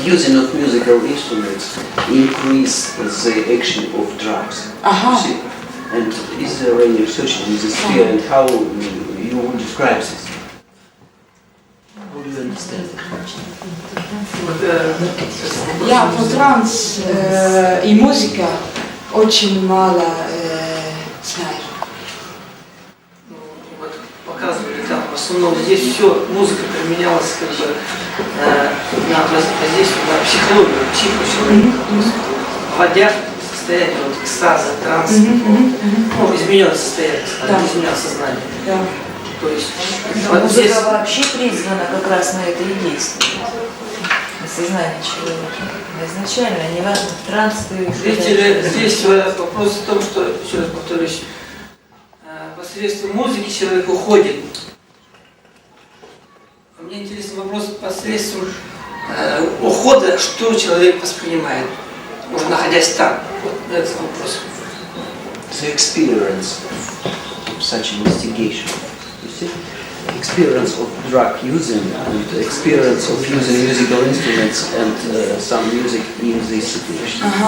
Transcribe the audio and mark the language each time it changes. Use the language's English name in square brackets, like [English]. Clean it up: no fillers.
[English] Using of musical instruments increase the action of drugs. See? And is there any research in this field and how you would describe this? How do you understand it? [Russian] Я про транс и музыка очень мало знаю. Показывали там, в основном здесь все, музыка применялась как бы на воздействие на психологию, психологию, вводя в состояние вот, экстаза, транса, измененное состояние, измененное сознание. То есть, музыка вообще призвана как раз на это и действовать, на сознание человека. Изначально, неважно, транс ты... Здесь вопрос в том, что, еще раз повторюсь, посредством музыки человек уходит. Мне интересен вопрос посредством ухода, что человек воспринимает, уже находясь там. Вот этот вопрос. [English] The experience of such investigation. You see? Experience of drug using and experience of using musical instruments and some music in this situation.